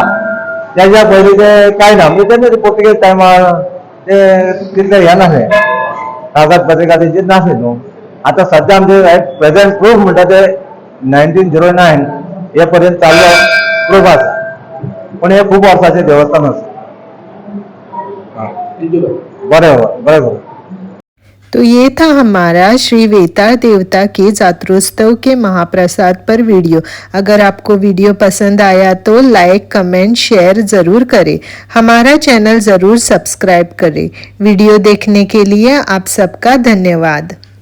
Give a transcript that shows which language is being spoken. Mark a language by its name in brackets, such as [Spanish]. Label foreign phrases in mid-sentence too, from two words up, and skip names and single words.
[Konkani] त्याच्या पयलीं ते कांय ना म्हणजे तेन्ना पोर्तुगेज टायमार ते तितले हे नासले कागदपत्रिका तेंची नासली न्हू. आता सध्या आमचे [English] present proof [Konkani] म्हणटा ते 1909 हे पर्यंत चाललो प्रूफ आसा. पण हे खूप वर्साचें देवस्थान आसा. बरें बरें. [Hindi] तो ये था हमारा श्री वेताळ देवता के जात्रोत्सव के महाप्रसाद पर वीडियो। अगर आपको वीडियो पसंद आया तो [English] like, comment, share [Hindi] ज़रूर करें। हमारा चैनल ज़रूर सब्सक्राइब करें। वीडियो देखने के लिए आप सबका धन्यवाद।